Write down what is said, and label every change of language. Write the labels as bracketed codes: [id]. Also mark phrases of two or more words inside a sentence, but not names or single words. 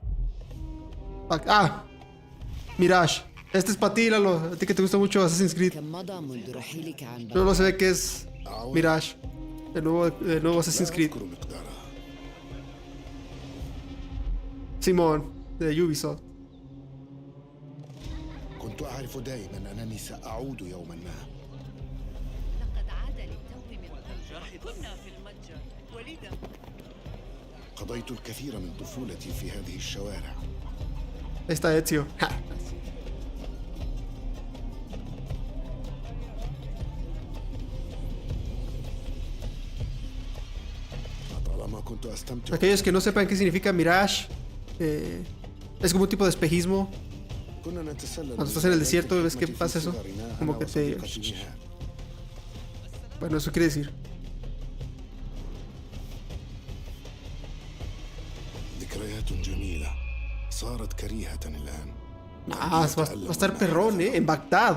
[es] Ah, Mirage. Este es para ti, Lalo. A ti que te gusta mucho Assassin's Creed. Luego se ve que es Mirage. El nuevo Assassin's Creed. Simón, de Ubisoft. [ar] كنت أعرف دائما أنني سأعود يوما ما. لقد عاد للتو من الجرح كنا في المتجر وليدا. قضيت الكثير من طفولتي في هذه الشوارع. [es] Está Ezio. [ar] طالما كنت أستمتع. [es] Aquellos que no sepan qué significa Mirage, es como un tipo de espejismo. Cuando estás en el desierto, ¿ves qué pasa eso? Como que te... Bueno, eso quiere decir. Ah, va a estar perrón, en Bagdad.